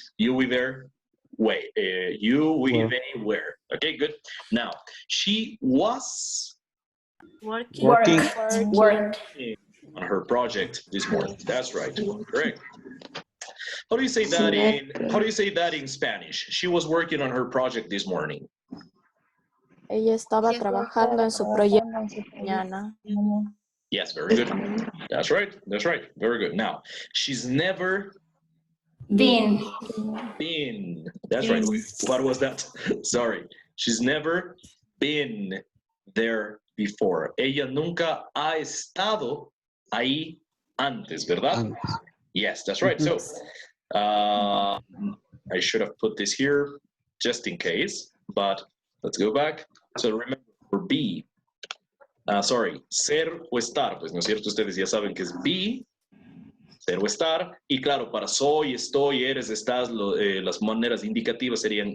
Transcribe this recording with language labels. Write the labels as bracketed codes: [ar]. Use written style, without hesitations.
[en] You, we, there, way. You, we, they, were. Okay, good. Now, she was Working. Working. on her project this morning. That's right. Correct. How do you say that in Spanish? She was working on her project this morning. [es] Ella estaba trabajando en su proyecto mañana. [en] Yes, very good. That's right. Very good. Now, she's never Been. That's right. What was that? Sorry. She's never been there before. [es] Ella nunca ha estado ahí antes, ¿verdad? [en] Yes, that's right. So, I should have put this here just in case, but let's go back. So remember, for be, [es] ser o estar, pues no es cierto, ustedes ya saben que es be, ser o estar, y claro, para soy, estoy, eres, estás, las maneras indicativas serían